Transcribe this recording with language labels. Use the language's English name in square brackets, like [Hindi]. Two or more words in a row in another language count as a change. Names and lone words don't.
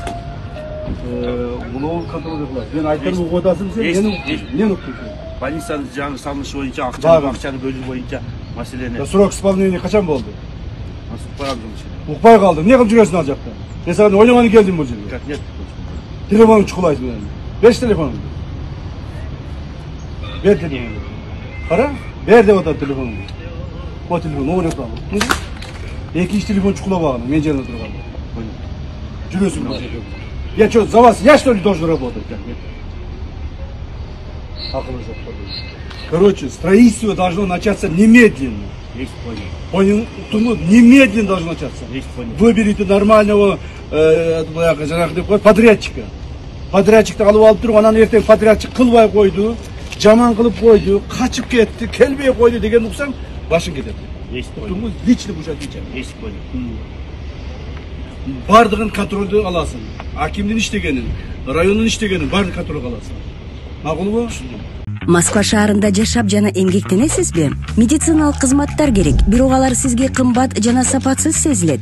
[Kyrgyz] Муну контроль кылат. Мен айтам угуп атасың сен, мен уктум. Больницаны жаңы салынышы боюнча, акчаны бөлүү боюнча маселени. [Russian] Срок исполнения [Kyrgyz] качан болду? Укпай Укпай калдым. Эмне кылып жүрөсүң ал жакта? Мен сага ойлогону келдим бул жерге. [Russian] Как нет? [Kyrgyz] Телефонуңду чукулайсың менен. Беш телефонуңду. Бер телефонуңду. Кара, бер деп атат телефонуңду. О телефон, ойнап ал. Экинчи телефон чукулап алган, мен жерде турган. Жүрөсүң бул жерге. [Russian] Я что, за вас, я что ли должен работать? Короче, строительство должно начаться немедленно. Есть понял. Понял? Немедленно должно начаться. Есть понял. Выберите нормального подрядчика. [Kyrgyz] Подрядчикти алып алып туруп, анан эртең подрядчик кылбай койду, жаман кылып койду, качып кетти, келбей койду деген уксаң, башың кетет. [Russian] Есть понял. Лично будешь отвечать. Есть понял. [Kyrgyz] Бардығын контролды аласың. Акимдин иштегенин, райондун иштегенин бардык контролго аласың. Макулбу? Москва шаарында жашап жана эмгектенесизби? Медициналык кызматтар керек, бирок алар сизге кымбат жана сапатсыз сезилет.